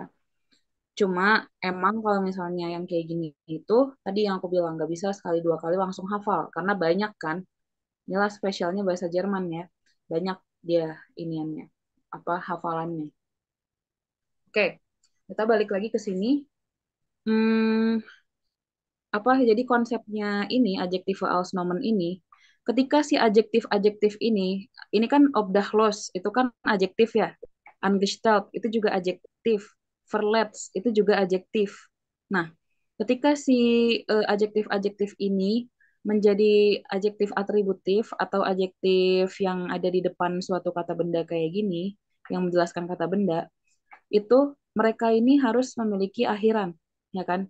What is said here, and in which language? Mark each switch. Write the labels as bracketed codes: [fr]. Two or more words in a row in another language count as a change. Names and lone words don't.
[id] Cuma emang kalau misalnya yang kayak gini itu tadi yang aku bilang nggak bisa sekali dua kali langsung hafal karena banyak kan. Inilah spesialnya bahasa Jerman ya. Banyak dia iniannya, apa hafalannya. Oke, kita balik lagi ke sini. Hmm, apa jadi konsepnya ini [de] adjektive als nomen [id] ini, ketika si adjektif-adjektif ini kan obdachlos, itu kan adjektif ya. Angestellt itu juga adjektif. Verletzt itu juga adjektif. Nah, ketika si adjektif-adjektif ini menjadi adjektif atributif atau adjektif yang ada di depan suatu kata benda kayak gini, yang menjelaskan kata benda, itu mereka ini harus memiliki akhiran, ya kan?